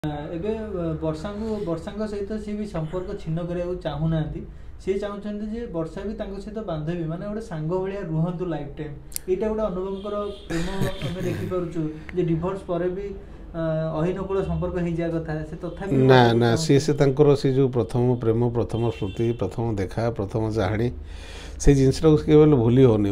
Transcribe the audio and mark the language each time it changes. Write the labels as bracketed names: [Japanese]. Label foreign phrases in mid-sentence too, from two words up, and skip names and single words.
[Odia] ଏବେ ବର୍ଷାଙ୍କ ସହିତ ସେ ବି ସମ୍ପର୍କ ଛିନ୍ନ କରିବାକୁ ଚାହୁଁନାହାନ୍ତି। सी ଚାହୁଁଛନ୍ତି ଯେ ବର୍ଷା ବି ତାଙ୍କ ସହିତ ବାନ୍ଧବୀ ମାନେ ଗୋଟେ ସାଙ୍ଗ ଭଳିଆ ରୁହନ୍ତୁ ଲାଇଫ ଟାଇମ୍। ଏଇଟା ଗୋଟେ ଅନୁଭବଙ୍କର ପ୍ରେମ ଆମେ ଦେଖିପାରୁଛୁ ଯେ डिवोर्स ପରେ ବି ଅହିନକୁଳ ସମ୍ପର୍କ ହେଇଯିବା କଥା ସେ ତଥାପି ନା ନା ସେ ତାଙ୍କର ସେ ଯେଉଁ ପ୍ରଥମ ପ୍ରେମ ପ୍ରଥମ ସ୍ମୃତି ପ୍ରଥମ ଦେଖା ପ୍ରଥମ ଚାହାଣୀ ସେ ଜିନିଷଟାକୁ କେବଳ ଭୁଲି ହେଉନି।